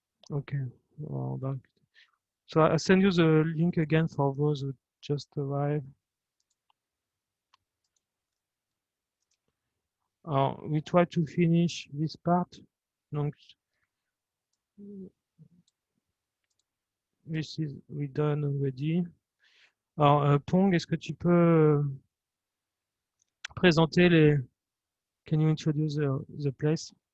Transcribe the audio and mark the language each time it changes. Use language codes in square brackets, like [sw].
[en] Okay. Well, so I send you the link again for those who just arrived. We try to finish this part. Donc, this is we done already. [fr] Alors, Pong, est-ce que tu peux présenter les... [en] Can you introduce the place?